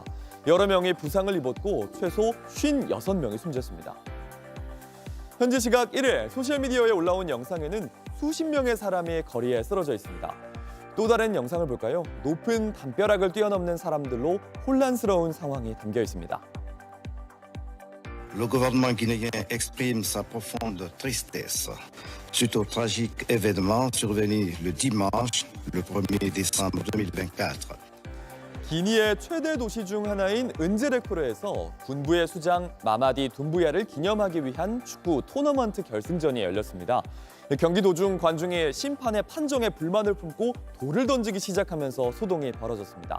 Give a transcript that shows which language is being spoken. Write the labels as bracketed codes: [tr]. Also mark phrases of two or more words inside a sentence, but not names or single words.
[ko] 여러 명이 부상을 입었고 최소 56명이 숨졌습니다. 현지 시각 1일 소셜미디어에 올라온 영상에는 수십 명의 사람이 거리에 쓰러져 있습니다. 또 다른 영상을 볼까요? 높은 담벼락을 뛰어넘는 사람들로 혼란스러운 상황이 담겨 있습니다. [fr] Le gouvernement guinéen exprime sa profonde tristesse suite au tragique événement survenu le dimanche, le 1er décembre 2024. [ko] 기니의 최대 도시 중 하나인 은제레코르에서 군부의 수장 마마디 둠부야를 기념하기 위한 축구 토너먼트 결승전이 열렸습니다. 경기 도중 관중이 심판의 판정에 불만을 품고 돌을 던지기 시작하면서 소동이 벌어졌습니다.